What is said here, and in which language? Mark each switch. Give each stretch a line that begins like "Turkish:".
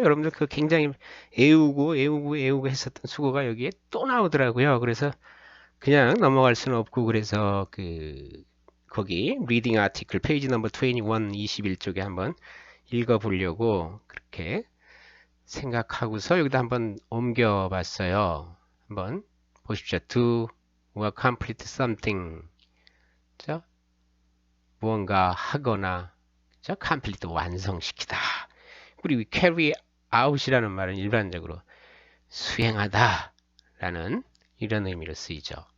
Korean: 여러분들 그 굉장히 애우고 했었던 수고가 여기에 또 나오더라고요. 그래서 그냥 넘어갈 수는 없고 그래서 거기
English: reading article
Korean: 페이지 넘버 21, 21쪽에 한번 읽어보려고 그렇게 생각하고서 여기다 한번 옮겨봤어요. 한번 보십시오.
English: do or complete something.
Korean: 자, 무언가 하거나 자, complete 완성시키다. 그리고 carry out이라는 말은 일반적으로 수행하다 라는 이런 의미로 쓰이죠.